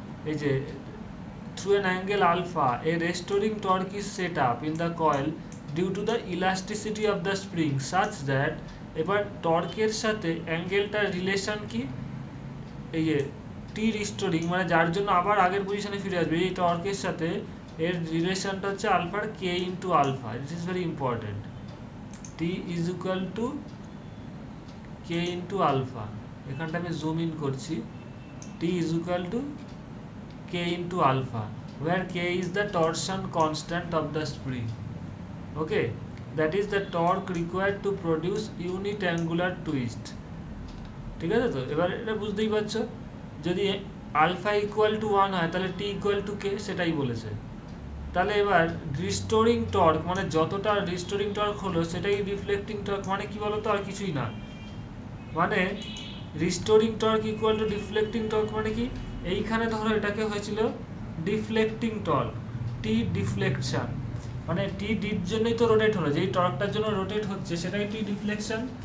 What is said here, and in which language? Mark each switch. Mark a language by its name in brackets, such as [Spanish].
[Bangla] এই যে [English] through an angle alpha a restoring torque is set up in the coil due to the elasticity of the spring such that, [Bangla] এবার টর্কের সাথে অ্যাঙ্গেলটার relation কি, এই যে টি restoring মানে যার জন্য আবার আগের পজিশনে ফিরে আসবে, এই টর্কের সাথে এর রিলেশনটা হচ্ছে আলফার কে into alpha. [English] This is very important. T is equal to k into alpha, [Bangla] এখানটা আমি জুম ইন করছি, [English] T is equal to k into alpha, where k is the torsion constant of the spring. Okay, that is the torque required to produce unit angular twist. [Bangla] ঠিক আছে তো? এবার এটা বুঝতেই পারছো, যদি আলফা ইকুয়াল টু 1 হয় তাহলে টি ইকুয়াল টু কে, সেটাই বলেছে। তাহলে এবার রিস্টোরিং টর্ক মানে যতটা রিস্টোরিং টর্ক হলো সেটাই রিফ্লেক্টিং টর্ক, মানে কি বলতো আর কিছুই না, মানে restoring torque equal to deflecting torque মানে কি, এইখানে ধরো এটাকে হয়েছিল ডিফ্লেক্টিং টর্ক, টি ডিফ্লেকশন, মানে টি ডির জন্যই তো রোটেট হলো, যেই টর্কটার জন্য রোটেট হচ্ছে সেটাই টি ডিফ্লেকশন।